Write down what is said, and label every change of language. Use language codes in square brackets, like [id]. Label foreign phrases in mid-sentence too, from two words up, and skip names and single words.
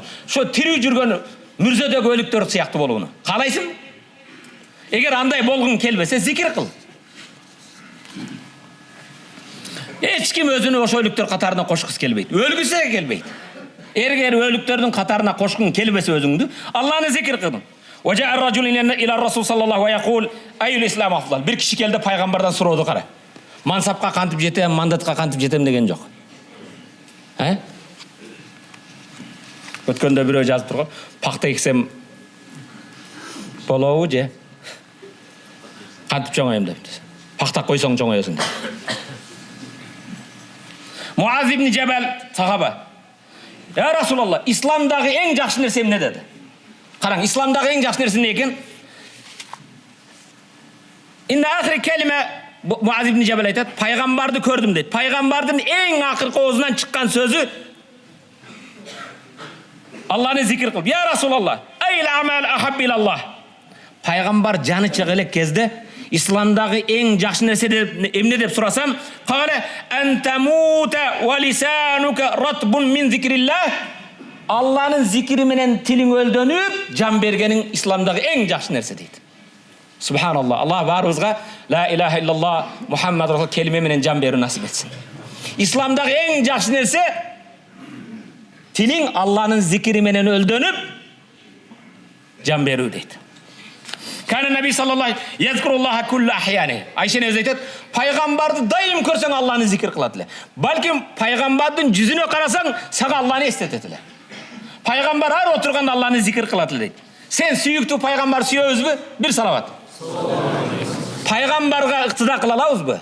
[ky] Ошо тирүү жүргөн мүрзөдөгү өлүктөр сыяктуу болууну каалайсың? Эгер андай болгуң келбесе, зикир кыл. Эч ким өзүнү ошо өлүктөр катарына кошкусу келбейт. Өлгүсү келбейт. Эгер өлүктөрдүн катарына кошкуң келбесе өзүңдү, Алланы зикир кыл. [ar] وجاء الرجل إلى رسول صلى الله و يقول أي الإسلام أفضل. [ky] Бир киши келди пайгамбардан сурооду кара. Мансапка кантип жетем, мандатка кантип жетем деген жок. Өткөндө бирөө жазып турган, пакта эксем болобу же? Кантип чоңойм деп. Пакта койсоң чоңоёсуң деп. Муаз ибн Жабал сахаба. [ar] يا رسول الله, [ky] исламдагы эң жакшы нерсе эмне деди? Караң, исламдагы эң жакшы нерсе эмне экен? [ar] إن آخر كلمة [ky] Муаз ибн Жабал айтат, пайгамбарды көрдүм дейт. Пайгамбардын эң акыркы оозунан чыккан сөзү Алланы зикир кыл. [ar] يا رسول الله أي العمل أحب إلى الله. [ky] Пайгамбар жаны чыга элек кезде исламдагы эң жакшы нерсе эмне деп сурасам, [ar] قال أن تموت ولسانك رطب من ذكر الله. [ky] Алланын зикири менен тилиң өлдөнүп, жан бергениң исламдагы эң жакшы нерсе дейт. Субханаллах. Аллах баарыбызга [ar] لا إله إلا الله محمد رسول [ky] келиме менен жан берүү насип этсин. Исламдагы эң жакшы нерсе тилиң Алланын зикири менен өлдөнүп, жан берүү дейт. [ar] كان النبي صلى الله يذكر الله كل أحيانه. [ky] Айша өзү айтат, пайгамбарды дайым көрсөң Алланы зикир кылат эле. Балким пайгамбардын жүзүнө карасаң, сага Алланы эстетет эле. Пайгамбар ар отурганда Алланы зикир кылат эле дейт. Сен сүйүктүү пайгамбар сүйөбүзбү? Бир салават. Пайгамбарга ыктыда кыла алабызбы?